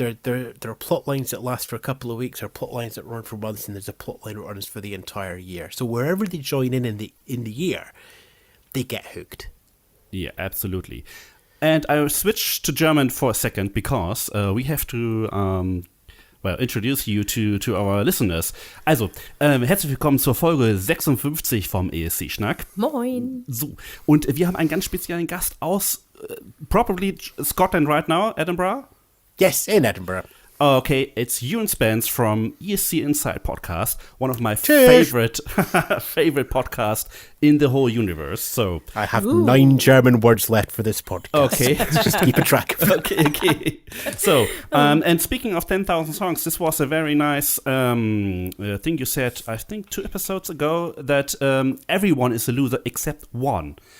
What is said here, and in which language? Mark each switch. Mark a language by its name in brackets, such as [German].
[English] There are plot lines that last for a couple of weeks, or plot lines that run for months, and there's a plot line that runs for the entire year. So wherever they join in the year, they get hooked. Yeah, absolutely. And I switch to German for a second because we have to introduce you to our listeners. [German] Also, herzlich willkommen zur Folge 56 vom ESC Schnack. Moin. So, und wir haben einen ganz speziellen Gast aus [English] probably Scotland right now, [German] Edinburgh? [English] Yes, in Edinburgh. Okay, it's Ewan Spence from ESC Inside Podcast, one of my favorite podcasts in the whole universe. So I have 9 German words left for this podcast. Okay. Let's just keep a track of it. Okay. So, and speaking of 10,000 songs, this was a very nice thing you said, I think 2 episodes ago, that everyone is a loser except one.